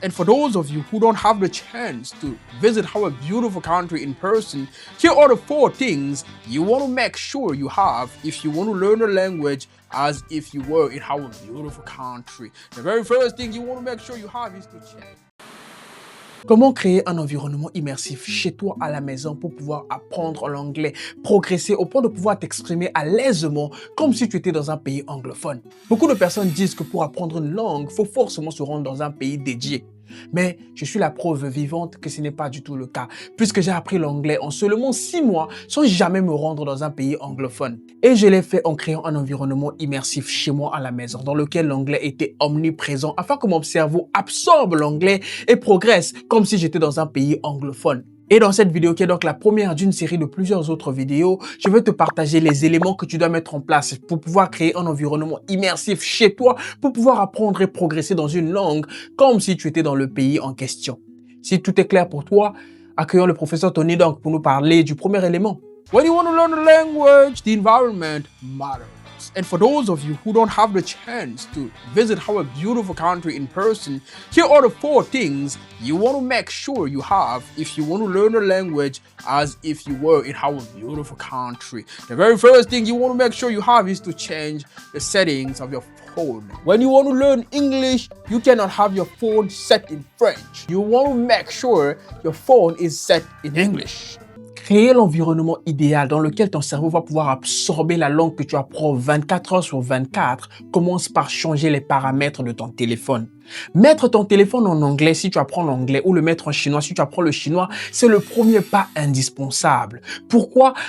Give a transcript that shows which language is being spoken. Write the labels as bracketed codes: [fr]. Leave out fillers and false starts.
[en] And for those of you who don't have the chance to visit our beautiful country in person, here are the 4 things you want to make sure you have if you want to learn a language as if you were in our beautiful country. The very first thing you want to make sure you have is to check. [fr] Comment créer un environnement immersif chez toi à la maison pour pouvoir apprendre l'anglais, progresser au point de pouvoir t'exprimer à l'aisement comme si tu étais dans un pays anglophone. Beaucoup de personnes disent que pour apprendre une langue, il faut forcément se rendre dans un pays dédié. Mais je suis la preuve vivante que ce n'est pas du tout le cas, puisque j'ai appris l'anglais en seulement 6 mois sans jamais me rendre dans un pays anglophone. Et je l'ai fait en créant un environnement immersif chez moi à la maison, dans lequel l'anglais était omniprésent, afin que mon cerveau absorbe l'anglais et progresse comme si j'étais dans un pays anglophone. Et dans cette vidéo, qui est donc la première d'une série de plusieurs autres vidéos, je vais te partager les éléments que tu dois mettre en place pour pouvoir créer un environnement immersif chez toi, pour pouvoir apprendre et progresser dans une langue comme si tu étais dans le pays en question. Si tout est clair pour toi, accueillons le professeur Tony donc pour nous parler du premier élément. [en] When you want to learn a language, the environment matters. And for those of you who don't have the chance to visit our beautiful country in person, here are the 4 things you want to make sure you have if you want to learn a language as if you were in our beautiful country. The very first thing you want to make sure you have is to change the settings of your phone. When you want to learn English, you cannot have your phone set in French. You want to make sure your phone is set in English. [fr] Créer l'environnement idéal dans lequel ton cerveau va pouvoir absorber la langue que tu apprends 24 heures sur 24 commence par changer les paramètres de ton téléphone. Mettre ton téléphone en anglais si tu apprends l'anglais ou le mettre en chinois si tu apprends le chinois, c'est le premier pas indispensable. Pourquoi?